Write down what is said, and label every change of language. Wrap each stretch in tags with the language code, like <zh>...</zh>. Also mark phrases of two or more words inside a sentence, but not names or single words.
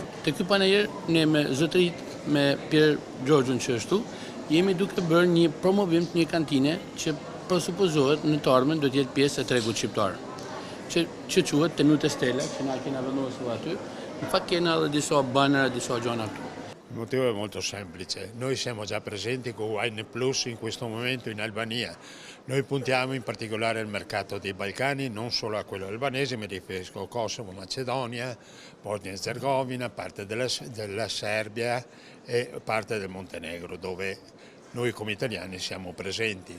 <sq>Te ky panajir ne me zotërit me Pierre Gjorgjun që është tu, jemi duke bërë një promovim të një kantine që Presuppozohet në të ardhmen do të jetë pjesë e tregut shqiptar, që quhet Tenuta Stella, që na kena vendosur aty. Në fakt kena edhe disa banera, disa gjëra këtu.</sq> <it>Il motivo è molto semplice, noi siamo già presenti con Wine Plus in questo momento in Albania, noi puntiamo in particolare al mercato dei Balcani, non solo a quello albanese, mi riferisco a Kosovo, Macedonia, Bosnia e Herzegovina, parte della Serbia e parte del Montenegro, dove noi come italiani siamo presenti.</it>